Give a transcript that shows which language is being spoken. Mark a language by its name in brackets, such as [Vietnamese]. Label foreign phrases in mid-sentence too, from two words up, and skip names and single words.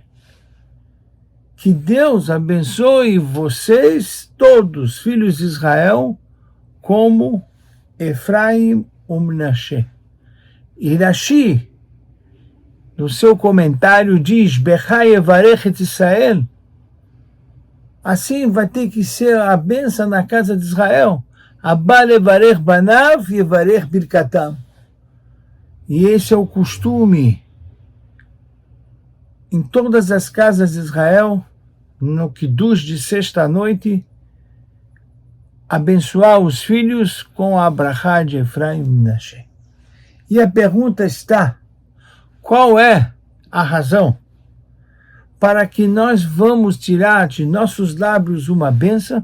[Portuguese] Que Deus abençoe vocês, todos, filhos de Israel, como Efraim e Menashe. E Rashi, no seu comentário, diz, [Hebrew] בך יברך את ישראל. [Portuguese] Assim vai ter que ser a bênção na casa de Israel. [Hebrew] אבא לברך בניו יברך ברכתם. [Portuguese] E esse é o costume em todas as casas de Israel, no Kiddush de sexta-noite, abençoar os filhos com a brachá de Efraim e Menashe. E a pergunta está, qual é a razão para que nós vamos tirar de nossos lábios uma bênção?